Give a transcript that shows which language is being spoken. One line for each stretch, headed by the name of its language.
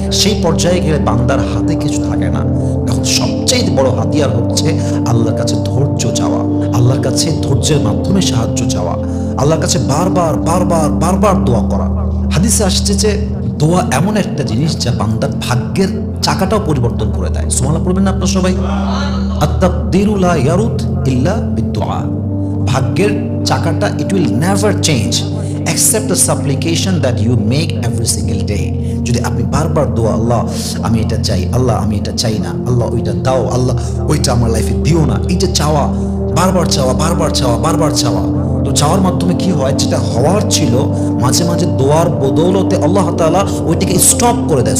Bangla: সেই পর্যায়ে গেলে বান্দার হাতে কিছু থাকে না। তখন সবচেয়ে বড় হাতিয়ার হচ্ছে আল্লাহর কাছে ধৈর্য চাওয়া, আল্লাহর কাছে ধৈর্যের মাধ্যমে সাহায্য চাওয়া, আল্লাহর কাছে বারবার বারবার বারবার দোয়া করা। হাদিসে আসছে যে দোয়া এমন একটা জিনিস যা বান্দার ভাগ্যের চাকাটাও পরিবর্তন করে দেয়। সুবহানাল্লাহ পড়বেন না আপনারা সবাই?
Arabic: আত-তাকদীরু লা ইয়ারুদ ইল্লা বিদ-দুআ।
Bangla: ভাগ্যের চাকাটা
English: It will never change except the supplication that you make every single day.
Bangla: যদি আপনি বারবার দোয়া, আল্লাহ আমি এটা চাই, আল্লাহ আমি এটা চাই না, আল্লাহ ওইটা দাও, আল্লাহ ওইটা আমার লাইফে দিও না, এইটা চাওয়া, বারবার চাওয়া বারবার চাওয়া বারবার চাওয়া, তো চাওয়ার মাধ্যমে কি হয়, যেটা হওয়ার ছিল মাঝে মাঝে দোয়ার বদৌলতে আল্লাহ তাআলা ওইটাকে স্টপ করে দেয়।